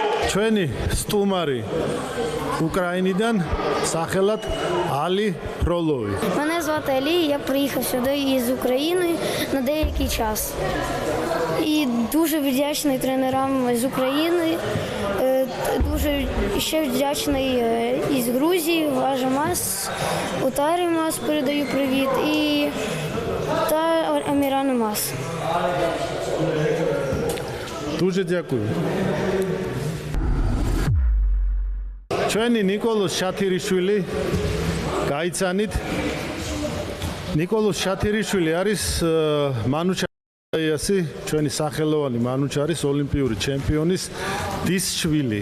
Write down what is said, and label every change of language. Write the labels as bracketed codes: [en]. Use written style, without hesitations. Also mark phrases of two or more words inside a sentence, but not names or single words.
[ka] ჩვენი სტუმარი უკრაინიდან სახელად ალი ფროლოვი. [uk] Мене звати Алі, я приїхав сюди із України на деякий час. І дуже вдячний тренерам з України, дуже ще вдячний із Грузії, Важа Мас, Утарі Мас передаю привіт та Амірану Мас. Дуже дякую. [ka] ჩვენი ნიკოლოს შათირიშვილი გაიცანით. ნიკოლოს შათირიშვილი არის მანუჩარიასი, ჩვენი სახელოვანი მანუჩარის ოლიმპიური ჩემპიონის დის შვილი.